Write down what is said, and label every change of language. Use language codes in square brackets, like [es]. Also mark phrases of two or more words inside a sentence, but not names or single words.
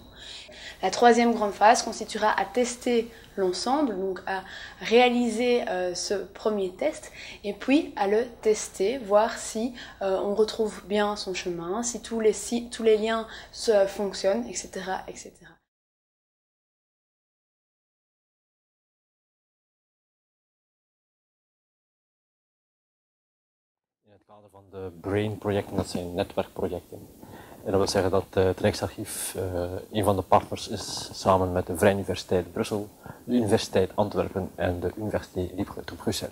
[fr] La troisième grande phase consistera à tester l'ensemble, donc à réaliser ce premier test et puis à le tester, voir si on retrouve bien son chemin, si tous les liens fonctionnent, etc., etc. [nl] In het kader van de BRAIN-projecten, dat zijn netwerkprojecten. En dat wil zeggen dat het Rijksarchief een van de partners is samen met de Vrije Universiteit Brussel, de Universiteit Antwerpen en de Universiteit Libre te Brussel.